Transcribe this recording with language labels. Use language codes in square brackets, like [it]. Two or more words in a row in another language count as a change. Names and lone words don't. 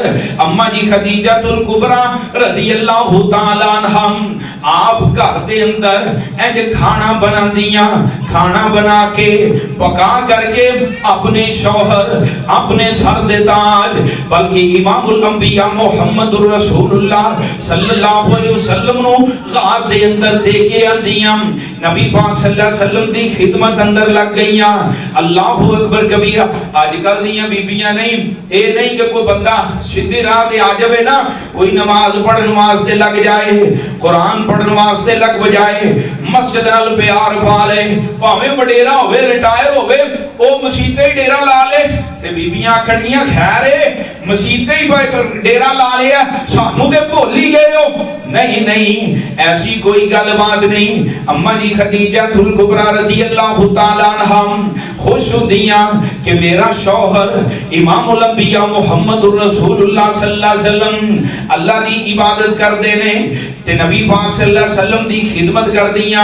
[pa] اما جی خدیجۃ الکبریٰ [ar] رضی اللہ تعالی عنہا [pa] آپ گھر دے اندر کھانا بنا دیاں، کھانا بنا کے پکا کر کے اپنے شوہر، اپنے سر دے تاج، بلکہ [ar] امام الانبیاء [pa] محمد رسول اللہ [ar] صلی اللہ علیہ وسلم [pa] نو غار دے اندر دے کے آندیاں. نبی پاک [ar] صلی اللہ علیہ وسلم [pa] دی خدمت اندر لگ گئیاں. [ar] اللہ اکبر کبیرہ. [pa] آج کل دیاں بیبیاں نہیں، اے نہیں کہ کوئی بندہ سیدھی راہ تے آ جائے نا، کوئی نماز پڑھن واسطے لگ جائے، قرآن پڑھن واسطے لگ بجائے، مسجد نال پیار پا لے، بھاویں وڈیرا ہوے ریٹائر ہوے او مسیتے ہی ڈیرا لا لے. تے بیبیاں آکھنگیاں خیر ہے مسیتے ہی ڈیرا لا لیا، سانو تے بھول ہی گئے ہو. نہیں نہیں، ایسی کوئی گل بات نہیں. اما جی خدیجہ الکبریٰ [ar] رضی اللہ تعالی عنہا [pa] خوش ہوندیاں کہ میرا شوہر [ar] امام الانبیاء [pa] محمد رسول اللہ [ar] صلی اللہ علیہ وسلم [pa] اللہ دی عبادت کر دینے تے نبی پاک [ar] صلی اللہ علیہ وسلم [pa] دی خدمت کر دیاں.